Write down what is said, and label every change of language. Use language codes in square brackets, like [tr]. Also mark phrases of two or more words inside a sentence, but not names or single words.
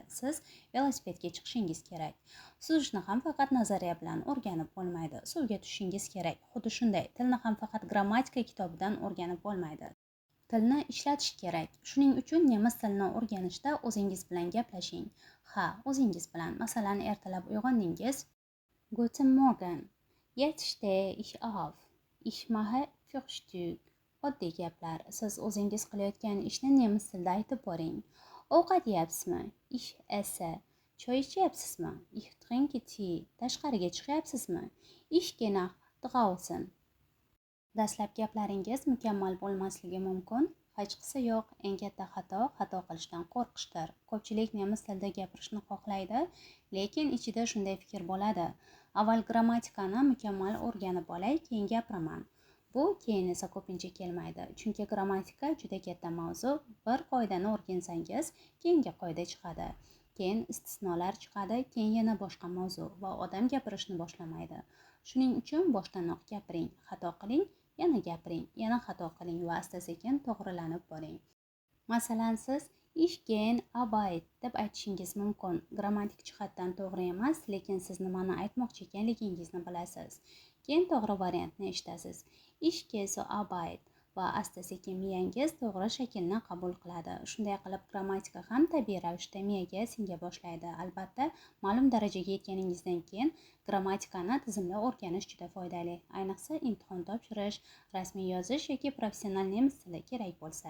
[uz] Siz velosipedga chiqishingiz kerak. Suzishni ham faqat nazariya bilan o'rganib bo'lmaydi. Suvga tushishingiz kerak. Xuddi shunday, tilni ham faqat grammatika kitobidan o'rganib bo'lmaydi. Tilni ishlatish kerak. Shuning uchun nemis tilini o'rganishda o'zingiz bilan gaplashing. Ha, o'zingiz bilan. Masalan, ertalab uyg'ondingiz. [de] Guten Morgen. Jetzt stehe ich auf. Ich mache Frühstück. [uz] Oddiy gaplar. Siz o'zingiz qilayotgan ishni nemis tilida aytib boring. Ovqat yeyapsizmi? [de] Ich esse. [uz] Choy ichyapsizmi? [de] Ich trinke Tee. [uz] Tashqariga chiqyapsizmi? [de] Ich gehe nach draußen. [uz] Dastlab gaplaringiz mukammal bo'lmasligi mumkin. Hech qisi yo'q, eng katta xato qilishdan qo'rqishdir. Ko'pchilik nemis tilida gapirishni xohlaydi, lekin ichida shunday fikr bo'ladi. Avval grammatikani mukammal o'rganib olay, keyin gapiraman. Bu keyin esa ko'pincha kelmaydi, chunki grammatika juda katta mavzu. Bir qoidani o'rgansangiz, keyingi qoida chiqadi. Keyin istisnolar chiqadi, keyin yana boshqa mavzu va odam gapirishni boshlaydi. Shuning uchun boshdanoq gapiring, xato qiling, yana gapiring, yana xato qiling va asta-sekin to'g'rilanib boring. Masalan, siz [de] ich gehe Arbeit [uz] deb aytishingiz mumkin. Grammatik jihatdan to'g'ri emas, lekin siz nimani aytmoqchi ekanligingizni bilasiz. Keyin to'g'ri variantni eshitasiz. [de] Ich gehe zur Arbeit [uz] va asta-sekin miyangiz to'g'ri shaklni qabul qiladi. Shunday qilib grammatika ham tabiiy ravishda miyaga singa boshlaydi. Albatta, ma'lum darajaga yetganingizdan keyin grammatikani tizimli o'rganish juda foydali. Ayniqsa imtihon topshirish, rasmiy yozish yoki professional nemis tili kerak bo'lsa.